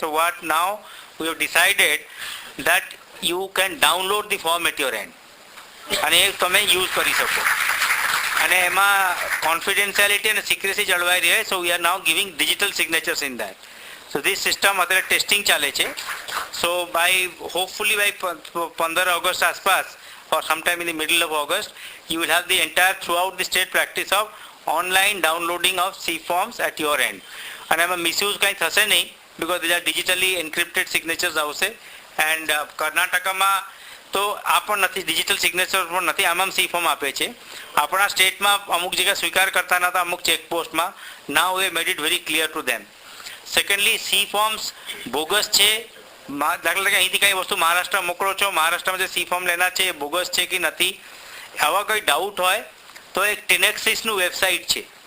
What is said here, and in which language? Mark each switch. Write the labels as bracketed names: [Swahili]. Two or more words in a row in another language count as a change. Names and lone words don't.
[English] so what now we have decided that you can download the form at your end, [Gujarati] અને એ તમે યુઝ કરી શકો, અને એમાં કોન્ફિડેન્શિયાલિટી અને સિક્રેસી જળવાઈ રહે. [English] so we are now giving digital signatures in that. so this system [Gujarati] અત્યારે ટેસ્ટિંગ ચાલે છે. [English] so by hopefully by 15 August આસપાસ or sometime in the middle of August, you will have the entire throughout the state practice of online downloading of C forms at your end. [Gujarati] અને એમાં મિસયુઝ કંઈ થશે નહીં, [English] because these are digitally encrypted signatures આવશે. [Gujarati] એન્ડ કર્ણાટકામાં તો આ પણ નથી, [English] digital signature [Gujarati] પણ નથી, આમ [English] C form [Gujarati] આપે છે. આપણા સ્ટેટમાં અમુક જગ્યા સ્વીકાર કરતા નહોતા, અમુક ચેકપોસ્ટમાં. [English] now we made it very clear to them. secondly C forms [Gujarati] બોગસ છે. દાખલા તરીકે અહીંથી કંઈ વસ્તુ મહારાષ્ટ્ર મોકલો છો, મહારાષ્ટ્રમાં જે [English] C form [Gujarati] લેના છે એ બોગસ છે કે નથી, આવા કોઈ ડાઉટ હોય તો એક ટેનેક્સિસનું વેબસાઇટ છે.